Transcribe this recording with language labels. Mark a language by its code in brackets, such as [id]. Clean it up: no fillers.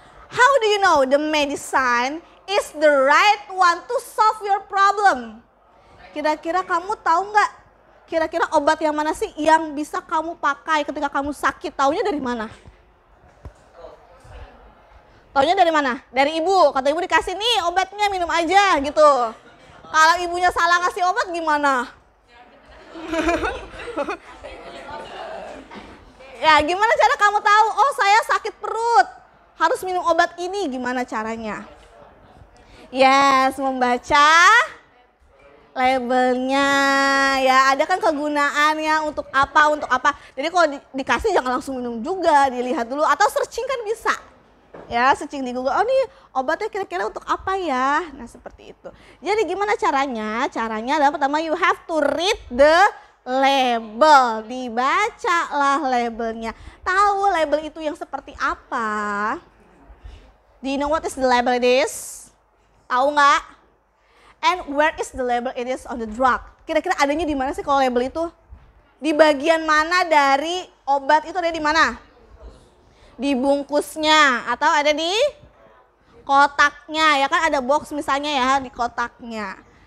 [en] How do you know the medicine is the right one to solve your problem? [id] Kira-kira kamu tahu nggak? Kira-kira obat yang mana sih yang bisa kamu pakai ketika kamu sakit? Taunya dari mana? Taunya dari mana? Dari ibu. Kata ibu dikasih nih obatnya, minum aja gitu. Kalau ibunya salah ngasih obat gimana? Ya, gimana cara kamu tahu? Oh, saya sakit perut, harus minum obat ini. Gimana caranya? Yes, membaca labelnya ya, ada kan kegunaannya untuk apa. Jadi kalau dikasih jangan langsung minum juga, dilihat dulu atau searching kan bisa. Ya, searching di Google, oh nih obatnya kira-kira untuk apa ya. Nah, seperti itu. Jadi gimana caranya? Caranya adalah pertama [en] you have to read the [id] label. Dibacalah labelnya. Tahu label itu yang seperti apa? [en] Do you know what is the label it is? [id] Tahu nggak? [en] And where is the label it is on the drug? [id] Kira-kira adanya di mana sih kalau label itu? Di bagian mana dari obat itu, ada di mana? Di bungkusnya atau ada di kotaknya, ya kan ada box misalnya ya di kotaknya.